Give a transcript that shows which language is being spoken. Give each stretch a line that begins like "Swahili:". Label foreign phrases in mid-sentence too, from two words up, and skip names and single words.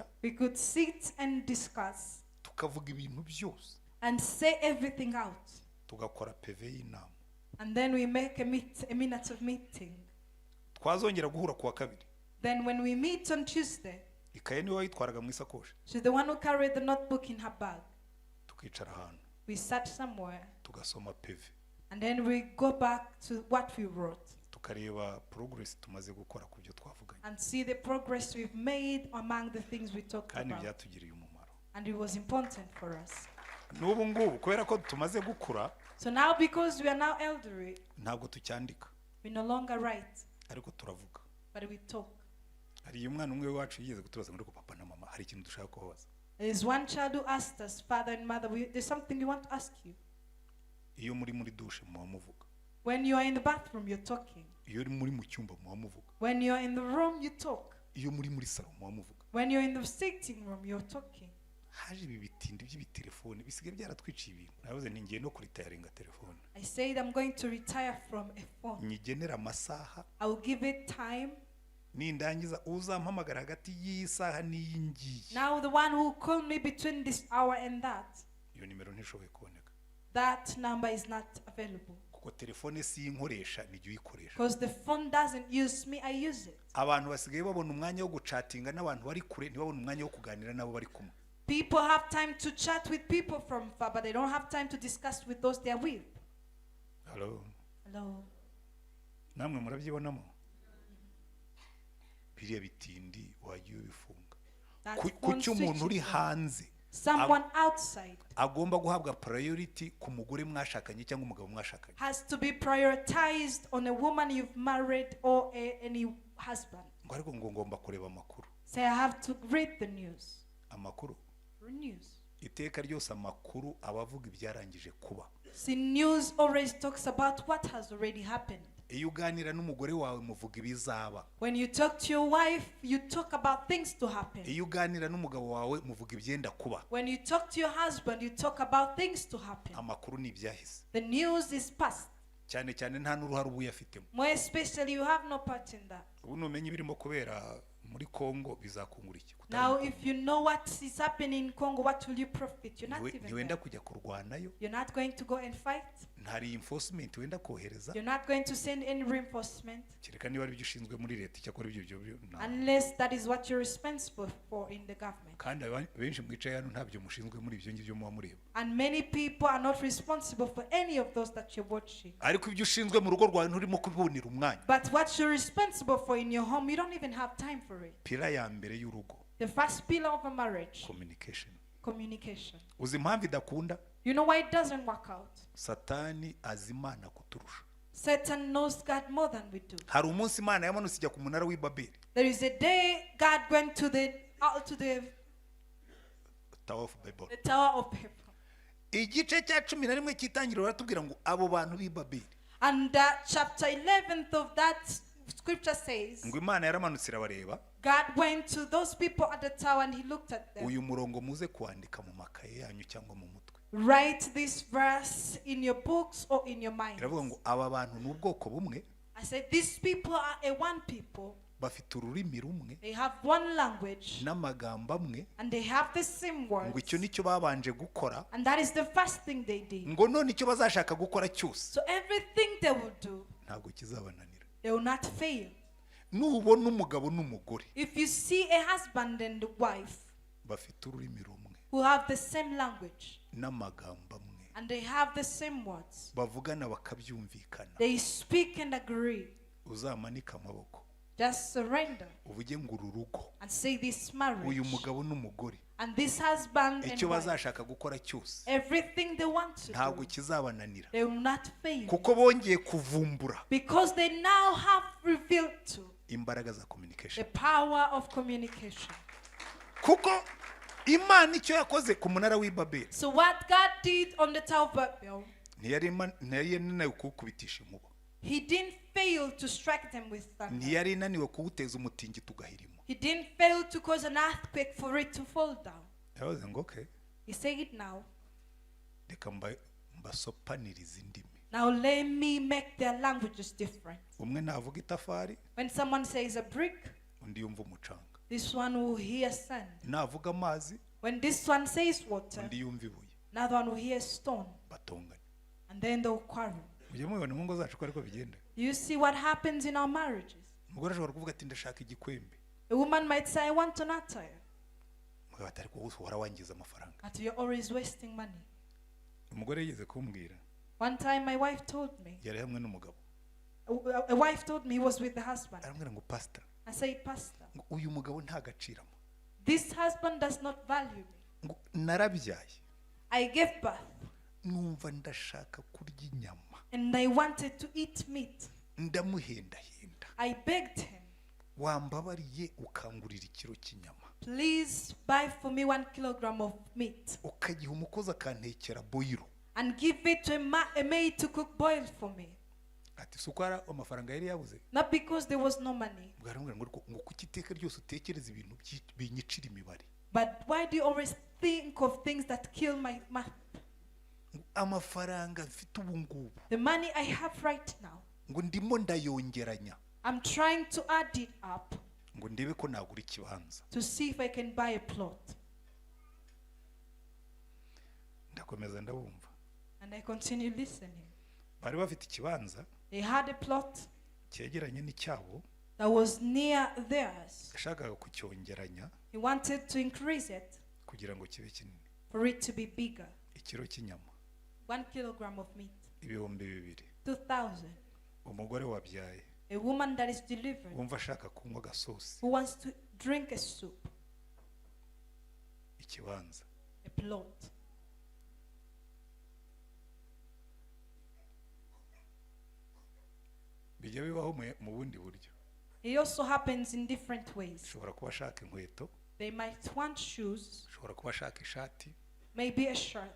English: We could sit and discuss.
Kinyarwanda: Tukavuga ibintu byose.
English: And say everything out.
Kinyarwanda: Tugakora PV y'inama.
English: And then we make a minute of meeting.
Kinyarwanda: Twazongera guhura kuwa kabiri.
English: Then when we meet on Tuesday,
Kinyarwanda: ikaye niwe wayitwaraga mu isakoshi.
English: she's the one who carried the notebook in her bag.
Kinyarwanda: Tukicara ahantu.
English: We sat somewhere.
Kinyarwanda: Tugasoma PV.
English: And then we go back to what we wrote.
Kinyarwanda: Tukareba progress tumaze gukora ku byo twavuganye.
English: And see the progress we've made among the things we talked
Kinyarwanda: Kandi
English: about.
Kinyarwanda: byatugiriye umumaro.
English: And it was important for us.
Kinyarwanda: N'ubu ngubu kubera ko tumaze gukura.
English: So now because we are now elderly,
Kinyarwanda: Ntabwo tucyandika.
English: we no longer write,
Kinyarwanda: Ariko turavuga.
English: but we talk.
Kinyarwanda: Hari umwana umwe wacu yigeze kutubaza ngo papa na mama hari ikintu dushaka kubaza.
English: There is one child who asked us, father and mother, there's something we want to ask you.
Kinyarwanda: Iyo muri douche muba muvuga.
English: When you are in the bathroom, you're talking.
Kinyarwanda: Iyo muri mu cyumba muba muvuga.
English: When you are in the room, you talk.
Kinyarwanda: Iyo muri salon muba muvuga.
English: When you're in the sitting room, you're talking.
Kinyarwanda: Haje ibi bitindi by'ibitelefone bisigaye byaratwiciye ibintu. Navuze ni ngiye no kuritayaringa telefone.
English: I said I'm going to retire from a phone.
Kinyarwanda: Nyigenera amasaha.
English: I will give it time.
Kinyarwanda: Nindangiza uzampamagara hagati y'isaha n'iyingiye.
English: Now the one who called me between this hour and that,
Kinyarwanda: Iyo nimero ntishoboye kuboneka.
English: that number is not available.
Kinyarwanda: Kuko telefone si inkoresha nijye uyikoresha.
English: Because the phone doesn't use me, I use it.
Kinyarwanda: Abantu basigaye babona umwanya wo gucatinga n'abantu bari kure ntibabona umwanya wo kuganira nabo bari kumwe.
English: People have time to chat with people from far, but they don't have time to discuss with those they are with. Hello. Hello.
Kinyarwanda: Namwe murabyibonamo. Biriya bitindi wagiye ubifunga.
English: That
Kinyarwanda: Ku
English: phone
Kinyarwanda: cy'umuntu uri
English: switches on.
Kinyarwanda: hanze.
English: Someone outside
Kinyarwanda: Agomba guhabwa priority ku mugore mwashakanye cyangwa umugabo mwashakanye.
English: has to be prioritized on a woman you've married or any husband.
Kinyarwanda: Ngo ariko ngo ngomba kureba amakuru.
English: Say I have to read the news.
Kinyarwanda: Amakuru.
English: News.
Kinyarwanda: Iteka ryose amakuru abavuga ibyarangije kuba.
English: See, news always talks about what has already happened.
Kinyarwanda: Iyo uganira n'umugore wawe muvuga ibizaba.
English: When you talk to your wife, you talk about things to happen.
Kinyarwanda: Iyo uganira n'umugabo wawe muvuga ibyenda kuba.
English: When you talk to your husband, you talk about things to happen.
Kinyarwanda: Amakuru ni ibyahise.
English: The news is past.
Kinyarwanda: Cyane cyane nta n'uruhare ubu yafitemo.
English: More especially, you have no part in that.
Kinyarwanda: Ubu numenye ibirimo kubera muri Kongo bizakungura iki?
English: Now, if you know what is happening in Congo, what will you profit? You're not even
Kinyarwanda: Ntiwenda
English: there.
Kinyarwanda: kujya kurwanayo.
English: You're not going to go and fight.
Kinyarwanda: Nta reinforcement wenda kohereza.
English: You're not going to send any reinforcement.
Kinyarwanda: Kereka niba ari byo ushinzwe muri leta cyakora ibyo
English: Unless that is what you're responsible for in the government.
Kinyarwanda: kandi benshi mwicaye hano ntabyo mushinzwe muri ibyo ngibyo muba mureba.
English: And many people are not responsible for any of those that you're watching.
Kinyarwanda: Ariko ibyo ushinzwe mu rugo rwawe nturimo kubibonera umwanya.
English: But what you're responsible for in your home, you don't even have time for it.
Kinyarwanda: Pila ya mbere y'urugo.
English: The first pillar of a marriage, Communication. communication.
Kinyarwanda: Uzi impamvu idakunda?
English: You know why it doesn't work out?
Kinyarwanda: Satani azi Imana kuturusha.
English: Satan knows God more than we do.
Kinyarwanda: Hari umunsi Imana yamanutse ijya ku munara w'i Babeli.
English: There is a day God went to the Tower of Babel. Tower of Babel.
Kinyarwanda: Igice cya 11 cy'itangiriro baratubwira ngo abo bantu b'i Babeli.
English: And chapter 11th of that scripture says,
Kinyarwanda: Ngo Imana yaramanutse irabareba.
English: God went to those people at the tower and he looked at them.
Kinyarwanda: Uyu murongo muze kuandika mu makaye yanyu cyangwa mu mutwe.
English: Write this verse in your books or in your mind.
Kinyarwanda: Iravuga ngo aba bantu n'ubwoko bumwe.
English: I said these people are a one people.
Kinyarwanda: bafite ururimi rumwe
English: They have one language
Kinyarwanda: n'amagambo amwe
English: and they have the same
Kinyarwanda: ngo
English: words.
Kinyarwanda: icyo nicyo babanje gukora
English: And that is the first thing they did.
Kinyarwanda: ngo none icyo bazashaka gukora cyose
English: So everything they will do,
Kinyarwanda: ntabwo kizabananira.
English: they will not fail.
Kinyarwanda: Nubona umugabo n'umugore
English: If you see a husband and a wife
Kinyarwanda: bafite ururimi rumwe
English: who have the same language
Kinyarwanda: n'amagambo amwe
English: and they have the same words,
Kinyarwanda: bavugana bakabyumvikana,
English: they speak and agree,
Kinyarwanda: uzamanika amaboko
English: just surrender
Kinyarwanda: uvuge ngo uru rugo
English: and say this marriage
Kinyarwanda: uyu mugabo n'umugore
English: and this husband and
Kinyarwanda: icyo
English: wife,
Kinyarwanda: bazashaka gukora cyose
English: everything they want to
Kinyarwanda: ntabwo
English: do,
Kinyarwanda: kizabananira
English: they will not fail.
Kinyarwanda: kuko bongeye kuvumbura
English: Because they now have revealed to
Kinyarwanda: imbaraga za
English: the communication. power of communication.
Kinyarwanda: Kuko Imana icyo yakoze ku munara w'i Babeli
English: So what God did on the Tower of Babel,
Kinyarwanda: ntiyari inaniwe kuwukubitisha inkuba,
English: He didn't fail to strike them with thunder.
Kinyarwanda: ntiyari inaniwe kuwuteza umutingito ugahirima.
English: He didn't fail to cause an earthquake for it to fall down.
Kinyarwanda: Yavuze ngo okay,
English: He said it now.
Kinyarwanda: reka mbasopanirize indimi.
English: Now let me make their languages different.
Kinyarwanda: Umwe navuga itafari,
English: When someone says a brick,
Kinyarwanda: undi yumva umucanga.
English: this one will hear sand.
Kinyarwanda: Navuga amazi,
English: When this one says water,
Kinyarwanda: undi yumva ibuye.
English: another one will hear stone.
Kinyarwanda: Batongana.
English: And then they'll quarrel.
Kinyarwanda: Mujye mubibona mu ngo zacu ko ariko bigenda.
English: You see what happens in our marriages?
Kinyarwanda: Umugore ashobora kuvuga ati ndashaka igikwembe.
English: A woman might say, I want an attire,
Kinyarwanda: Umugabo ati ariko uhora wangiza amafaranga.
English: but you're always wasting money.
Kinyarwanda: Umugore yigeze kumbwira,
English: One time my wife told me,
Kinyarwanda: yari hamwe n'umugabo.
English: a wife told me he was with the husband.
Kinyarwanda: Arambwira ngo pastor,
English: I said, Pastor,
Kinyarwanda: ngo uyu mugabo ntagaciramo.
English: this husband does not value me.
Kinyarwanda: Ngo narabyaye.
English: I gave birth
Kinyarwanda: Numva ndashaka kurya inyama.
English: and I wanted to eat meat.
Kinyarwanda: Ndamuhendahenda.
English: I begged him,
Kinyarwanda: Wambabariye ukangurira ikiro cy'inyama.
English: please buy for me 1 kilogram of meat
Kinyarwanda: Ukagiha umukozi akantekera boyiro.
English: and give it to a maid to cook boiled for me.
Kinyarwanda: Ati sukara amafaranga yari yabuze.
English: Not because there was no money,
Kinyarwanda: Bwarambwira ngo kuki iteka ryose utekereza ibintu binyicira imibare.
English: but why do you always think of things that kill my math?
Kinyarwanda: Amafaranga mfite ubu ngubu
English: The money I have right now,
Kinyarwanda: ngo ndimo ndayongeranya
English: I'm trying to add it up
Kinyarwanda: ngo ndebe ko nagura ikibanza.
English: to see if I can buy a plot.
Kinyarwanda: Ndakomeza ndabumva.
English: And I continue listening.
Kinyarwanda: Bari bafite ikibanza
English: They had a plot
Kinyarwanda: cyegeranye n'icyabo,
English: that was near theirs.
Kinyarwanda: yashakaga kucyongeranya
English: He wanted to increase it
Kinyarwanda: kugira ngo kibe kinini.
English: for it to be bigger.
Kinyarwanda: Ikiro cy'inyama
English: 1 kilogram of meat,
Kinyarwanda: ibihumbi 2,000.
English: 2,000.
Kinyarwanda: Umugore wabyaye
English: A woman that is delivered,
Kinyarwanda: wumva ashaka kunywa gasosi.
English: who wants to drink a soup,
Kinyarwanda: Ikibanza
English: a plot.
Kinyarwanda: bijya bibaho mu bundi buryo.
English: It also happens in different ways.
Kinyarwanda: Ushobora kuba ashaka inkweto,
English: They might want shoes,
Kinyarwanda: ushobora kuba ashaka ishati,
English: maybe a shirt,